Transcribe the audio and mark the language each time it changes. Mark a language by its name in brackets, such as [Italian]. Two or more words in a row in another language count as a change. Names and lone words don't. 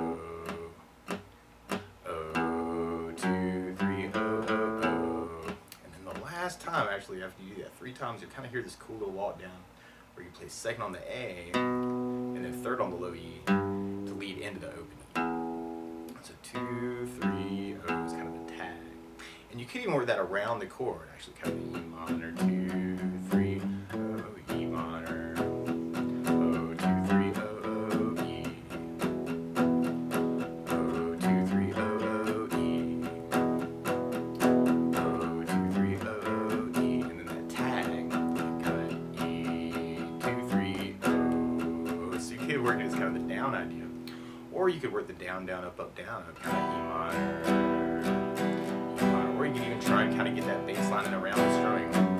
[English] Last time, actually, after you do that 3 times, you'll kind of hear this cool little walk down where you play 2nd on the A and then 3rd on the low E to lead into the open E. So 2, 3, O is kind of the tag. And you could even work that around the chord, actually, kind of the E minor, 2, 3, O, E minor, O, 2, 3, O, O, E, O, 2, 3, O, O, E, O, 2, 3, O, working as kind of the down idea, or you could work the down, down, up, down, kind of E minor, or you can even try and kind of get that bass line in around the strumming.